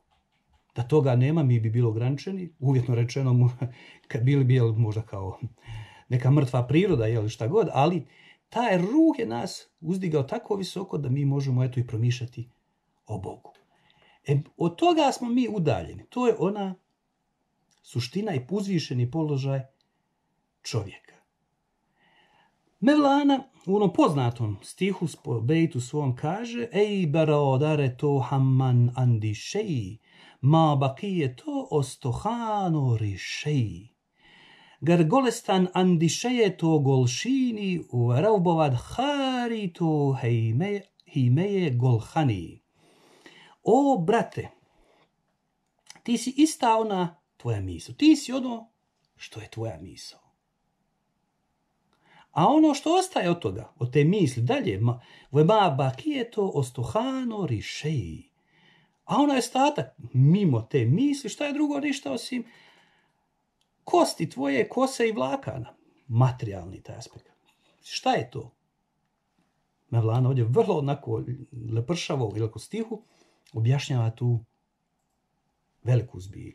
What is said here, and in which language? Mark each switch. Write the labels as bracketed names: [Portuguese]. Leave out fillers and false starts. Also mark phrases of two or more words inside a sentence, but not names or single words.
[Bosnian] Da toga nema, mi bi bili ograničeni, uvjetno rečeno, kad bili možda kao neka mrtva priroda ili šta god, ali taj ruh je nas uzdigao tako visoko da mi možemo i promišljati o Bogu. Od toga smo mi udaljeni. To je ona suština i uzvišeni položaj čovjeka. Mevlana u onom poznatom stihu, bejtu svom kaže: [Persian] ای برادر تو همان اندیشه‌ای ما بقی تو استخوان و ریشه‌ای. گر گل است اندیشه تو گلشنی ور بود خاری تو هیمه گلخنی. [Bosnian] O, brate, ti si ista ona tvoja misao. Ti si ono što je tvoja misao. A ono što ostaje od toga, od te misli dalje, [Persian] ما بقی تو استخوان و ریشه‌ای. [Bosnian] A ono je ostatak mimo te misli, šta je drugo ništa osim kosti tvoje, kose i vlakana. Materijalni taj aspekt. Šta je to? Mevlana ovdje vrlo onako lepršavo ili oko stihu objašnjava tu veliku zbilju.